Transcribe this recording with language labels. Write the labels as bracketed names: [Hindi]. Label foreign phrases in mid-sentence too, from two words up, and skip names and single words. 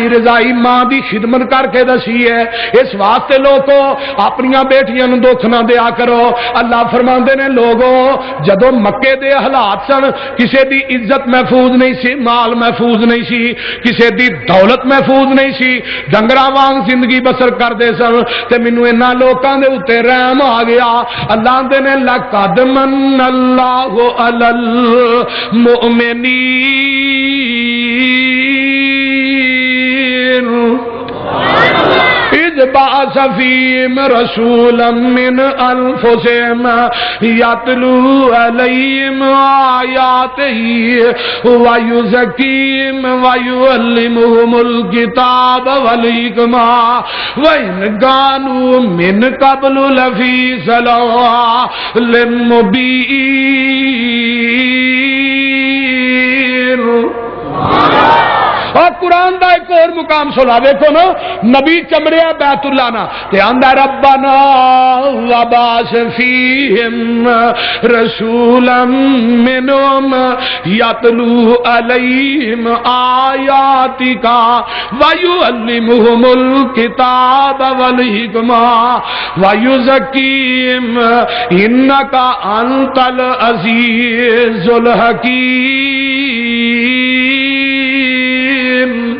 [Punjabi] رضائی ماں دی خدمت کر کے دسی ہے اس واسطے لوگوں اپنی بیٹیاں نو دکھ نہ دیا کرو اللہ فرماندے نے لوگوں جدو مکے دے حالات سن کسے دی عزت محفوظ نہیں سی مال محفوظ نہیں سی کسے دی دولت محفوظ نہیں سی ڈنگراں وانگ زندگی بسر کر دے سن تے مینوں انہاں لوکاں دے اوتے رحم آ گیا اللہ دے نے [Arabic] لقد من اللہ علی المؤمنین اذ بعث فیہم رسولا من انفسہم یتلو علیہم آیاتہ ویزکیہم ویعلمہم الکتاب والحکمہ وإن كانوا من قبل لفی ضلال [Punjabi] مبین اور قرآن دا ایک اور مقام سنا دیکھو نا نبی چمڑیا بیت اللہ نا تے آندا [Arabic] ربنا وبعث فیہم رسولا منہم یتلو علیہم آیاتک ویعلمہم الکتاب والحکمہ ویزکیہم انک انت العزیز الحکیم